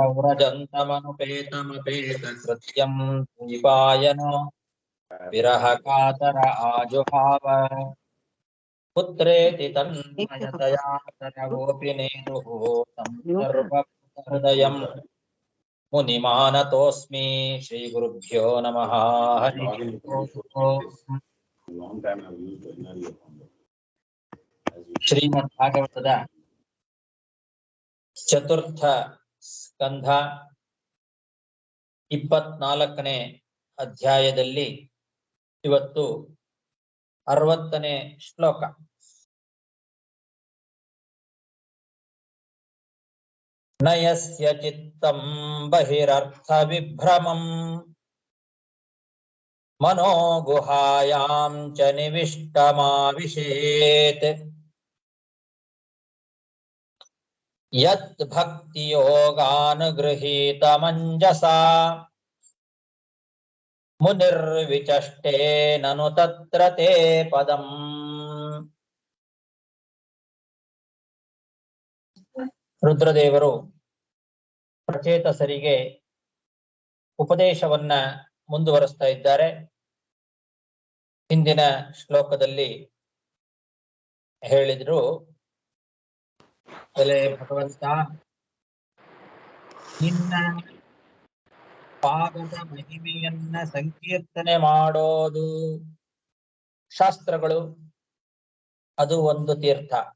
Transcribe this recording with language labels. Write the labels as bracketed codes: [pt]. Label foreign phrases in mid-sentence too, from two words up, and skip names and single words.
[sa] प्रव्रजन्तमनुपेतमपेतकृत्यं द्वैपायनो विरहकातर आजुहाव पुत्रेति तन्मयतया तनवोऽपि नेदुः तं सर्वहृदयं मुनिमानतोऽस्मि श्रीगुरुभ्यो नमः हरिः ओम् [kn] ಶ್ರೀಮದ್ಭಾಗವತದ ಚತುರ್ಥ ಸ್ಕಂಧ 24ನೇ ಅಧ್ಯಾಯದಲ್ಲಿ ಇವತ್ತು 60ನೇ ಶ್ಲೋಕ. [sa] ನಯಸ್ಯ ಚಿತ್ತಂ ಬಹಿರರ್ಥ ವಿಭ್ರಮಂ ಮನೋ ಗುಹಾಯಾಂ ಚ ನಿವಿಷ್ಟಮಾವಿಶೇತ್ ಯತ್ ಭಕ್ತಿ ಯೋಗಾನುಗೃಹೀತ ಮಂಜಸಾ ಮುನಿರ್ವಿಚಷ್ಟೇ ನನು ತತ್ರ ತೇ ಪದಂ. [kn] ರುದ್ರದೇವರು ಪ್ರಚೇತಸರಿಗೆ ಉಪದೇಶವನ್ನ ಮುಂದುವರಿಸ್ತಾ ಇದ್ದಾರೆ. ಹಿಂದಿನ ಶ್ಲೋಕದಲ್ಲಿ ಹೇಳಿದ್ರು, ಎಲೆ ಭಗವಂತ, ನಿನ್ನ ಪಾದದ ಮಹಿಮೆಯನ್ನ ಸಂಕೀರ್ತನೆ ಮಾಡೋದು ಶಾಸ್ತ್ರಗಳು, ಅದು ಒಂದು ತೀರ್ಥ.